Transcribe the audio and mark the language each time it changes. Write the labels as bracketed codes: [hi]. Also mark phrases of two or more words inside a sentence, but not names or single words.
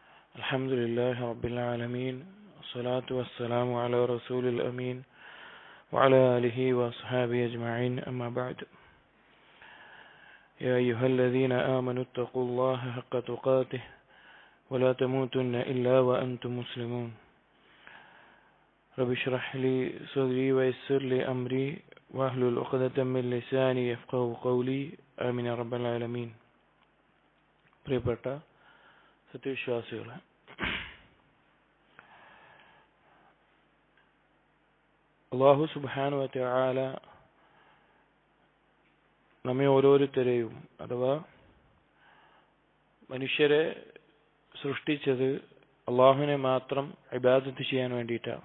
[ar] الحمد لله رب العالمين والصلاة والسلام على رسول الأمين وعلى آله وأصحابه أجمعين أما بعد يا أيها الذين آمنوا اتقوا الله حق تقاته ولا تموتن إلا وأنتم مسلمون رب اشرح لي صدري ويسر لي أمري واحلل عقدة من لساني يفقهوا قولي آمين يا رب العالمين. [ml] പ്രിയപ്പെട്ട സത്യവിശ്വാസികളെ, [ar] الله سبحانه وتعالى [ml] നമ്മെ ഓരോരുത്തരെയും അഥവാ മനുഷ്യരെ സൃഷ്ടിച്ചത് അല്ലാഹുവിനെ മാത്രം ഇബാദത്ത് ചെയ്യാൻ വേണ്ടിയിട്ടാണ്.